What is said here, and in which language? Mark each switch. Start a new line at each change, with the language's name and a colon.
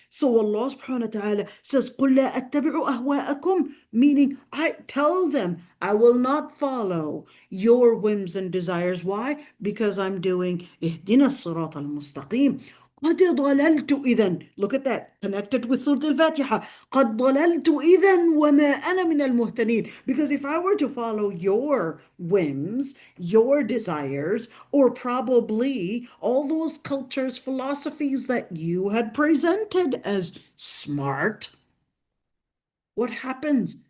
English: So Allah subhanahu wa ta'ala says,
Arabic: قُلْ لَا أَتَّبِعُ أَهْوَاءَكُمْ,
English: meaning I tell them, I will not follow your whims and desires. Why? Because I'm doing
Arabic: اهدنا الصراط المستقيم. قد ضللت إذا.
English: Look at that. Connected with Surah Al-Fatiha.
Arabic: قد ضللت إذا وما أنا من المهتدين.
English: Because if I were to follow your whims, your desires, or probably all those cultures, philosophies that you had presented as smart, what happens?